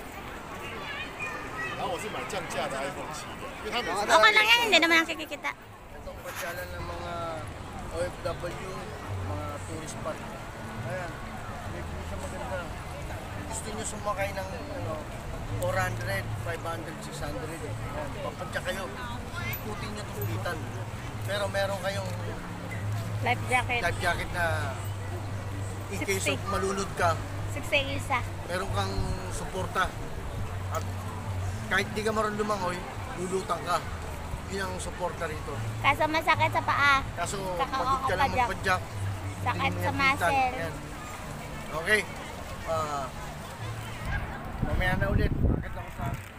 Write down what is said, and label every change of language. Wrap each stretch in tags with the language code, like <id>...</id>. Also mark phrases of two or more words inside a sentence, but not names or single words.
<zh>然后我是买降价的 iPhone 7的，因为它每次</zh> <tl>Okay lang yan, hindi naman nakikita. Itong pasyalan ng mga OFW, mga</tl> <en>tourist spot.</en> <tl>Ayan, may view siya maganda. Gusto nyo sumakay ng 400, 500, 600. Ayan, papadya kayo. Ikutin nyo itong Bitan. Pero meron kayong</tl> <en>Life jacket. life jacket</en> <tl>na</tl> <en>in case of</en> <tl>60. malunod ka, 60 isa. meron kang suporta. At kahit di ka marunong lumangoy, lulutang ka. Yun ang suporta rito. Kaso masakit sa paa. Kaso Kakao pagod ka lang ka, Jack. magpadyak. Sakit hindi mo sa yan Bitan. muscle. Yan. Okay. Mamaya na ulit. Bakit ako sa...</tl>